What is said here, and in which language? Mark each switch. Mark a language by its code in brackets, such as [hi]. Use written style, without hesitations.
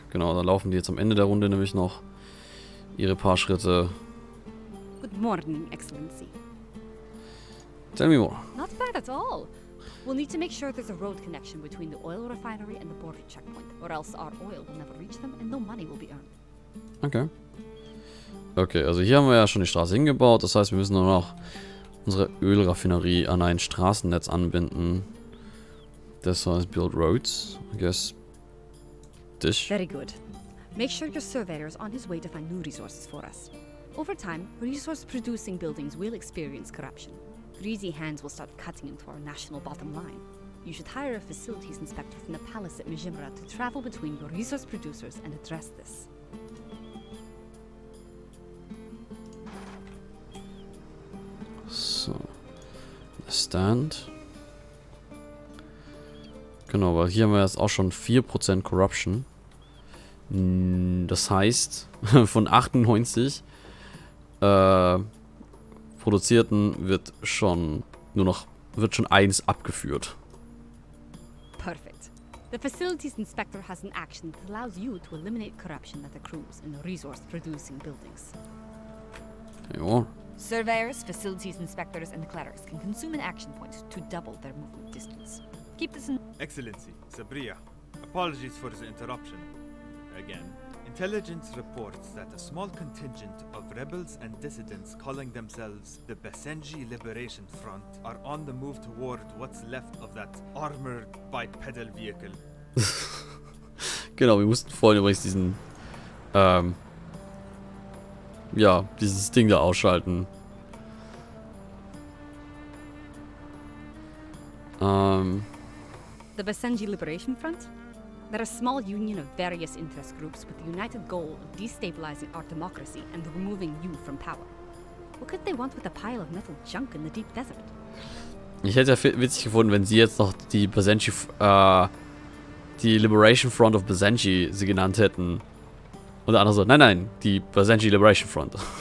[de] Genau, da laufen die jetzt am Ende der Runde nämlich noch ihre paar Schritte. [en] Good morning, Excellency. Tell me more. Not bad at all. We'll need to make sure there's a road connection between the oil refinery and the border checkpoint, or else our oil will never reach them and no money will be earned. Okay. [de] Okay, also hier haben wir ja schon die Straße hingebaut. Das heißt, wir müssen nur noch unsere Ölraffinerie an ein Straßennetz anbinden. Das heißt, [en] build roads. I guess. Dish. Very good. Make sure your surveyor is on his way to find new resources for us. Over time, resource-producing buildings will experience corruption. Greasy hands will start cutting into our national bottom line. You should hire a facilities inspector from the palace at Mijimra to travel between your resource producers and address this. [de] So. Stand. Genau, weil hier haben wir jetzt auch schon 4% Corruption. Das heißt, von 98 produzierten wird schon 1 abgeführt. [en] Perfect. The facilities inspector has an action that allows you to eliminate corruption that accrues in the resource-producing buildings. [de] Ja. [en] Surveyors, facilities inspectors, and clerics can consume an action point to double their movement distance. Keep this in... Excellency, Sabria, apologies for the interruption. Again, intelligence reports that a small contingent of rebels and dissidents calling themselves the Basenji Liberation Front are on the move toward what's left of that armored bipedal vehicle. [de] Genau, wir mussten vorhin übrigens diesen, ja, dieses Ding da ausschalten. [en] The Basenji Liberation Front? They're a small union of various interest groups with the united goal of destabilizing our democracy and removing you from power. What could they want with a pile of metal junk in the deep desert? [de] Ich hätte ja witzig gefunden, wenn sie jetzt noch die Basenji, die Liberation Front of Basenji sie genannt hätten. Und der andere so, nein, die Basenji Liberation Front.